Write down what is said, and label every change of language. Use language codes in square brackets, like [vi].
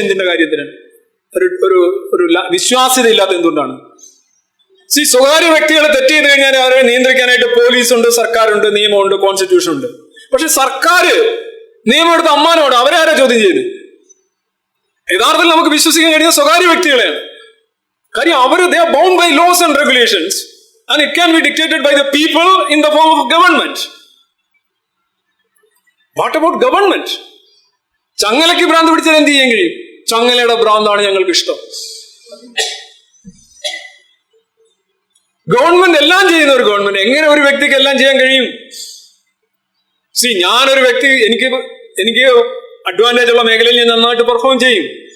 [ml] എന്തിന്റെ കാര്യത്തിന് ഒരു വിശ്വാസ്യത ഇല്ലാത്ത എന്തുകൊണ്ടാണ്? ഈ സ്വകാര്യ വ്യക്തികളെ തെറ്റ് ചെയ്ത് കഴിഞ്ഞാൽ അവരെ നിയന്ത്രിക്കാനായിട്ട് പോലീസുണ്ട്, സർക്കാരുണ്ട്, നിയമമുണ്ട്, കോൺസ്റ്റിറ്റ്യൂഷൻ ഉണ്ട്. പക്ഷെ സർക്കാർ നിയമം എടുത്ത അമ്മാനോട് അവരാരാ ചോദ്യം ചെയ്ത്? യഥാർത്ഥത്തിൽ നമുക്ക് വിശ്വസിക്കാൻ കഴിയുന്ന സ്വകാര്യ വ്യക്തികളെയാണ്. കാര്യം അവര് [en] they are bound by laws and regulations and it can be dictated by the people in the form of government. What about government? [ml] ചങ്ങലയ്ക്ക് ഭ്രാന്ത് പിടിച്ചാൽ എന്ത് ചെയ്യാൻ കഴിയും? ചങ്ങലയുടെ ഭ്രാന്താണ് ഞങ്ങൾക്ക് ഇഷ്ടം. ഗവൺമെന്റ് എല്ലാം ചെയ്യുന്ന ഒരു ഗവൺമെന്റ് എങ്ങനെ ഒരു വ്യക്തിക്ക് എല്ലാം ചെയ്യാൻ കഴിയും? ഞാനൊരു വ്യക്തി, എനിക്ക് അഡ്വാൻറ്റേജ് ഉള്ള മേഖലയിൽ ഞാൻ നന്നായിട്ട് പെർഫോം ചെയ്യും.